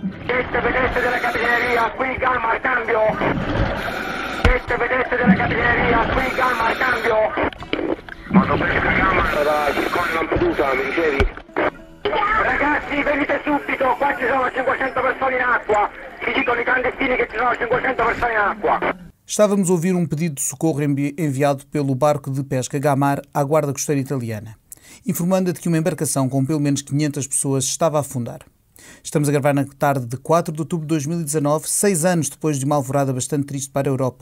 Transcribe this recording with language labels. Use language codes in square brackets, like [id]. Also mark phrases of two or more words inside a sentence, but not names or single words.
[it] Siete vedette della Capitaneria, qui Gamma al cambio. Siete vedette della Capitaneria, qui Gamma al cambio. Quando pesca Gamma da Ciscone Lampedusa, mi dicevi? Ragazzi, venite subito, qua ci sono 500 persone in acqua. Ci dicono i clandestini che ci sono 500 persone in acqua. [pt] Estávamos a ouvir um pedido de socorro enviado pelo barco de pesca Gamar à Guarda Costeira Italiana, informando de que uma embarcação com pelo menos 500 pessoas estava a afundar. Estamos a gravar na tarde de 4 de outubro de 2019, 6 anos depois de uma alvorada bastante triste para a Europa.